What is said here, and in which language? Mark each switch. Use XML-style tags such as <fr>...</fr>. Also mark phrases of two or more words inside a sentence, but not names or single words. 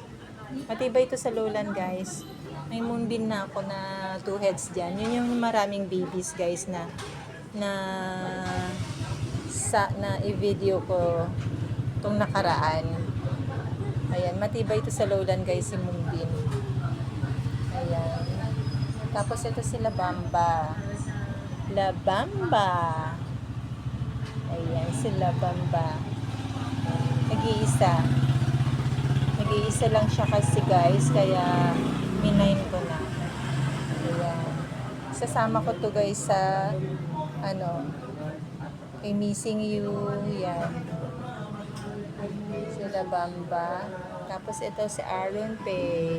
<tl>Matibay ito sa</tl> <en>lowland guys.</en> <tl>May Moonbeam na ako na 2 heads dyan. Yun yung maraming</tl> <en>babies guys</en> <tl>na i-video ko itong nakaraan. Ayan. Matibay ito sa</tl> <en>lowland guys</en> <tl>si Moonbeam. Ayan. Tapos ito si La Bamba. La Bamba. Ayan si La Bamba. Nag-iisa lang siya kasi guys, kaya minain ko na. Ayan. Sasama ko to guys sa kay Missing You. Yan. Sila Bamba. Tapos ito si Aaron Pay.</tl>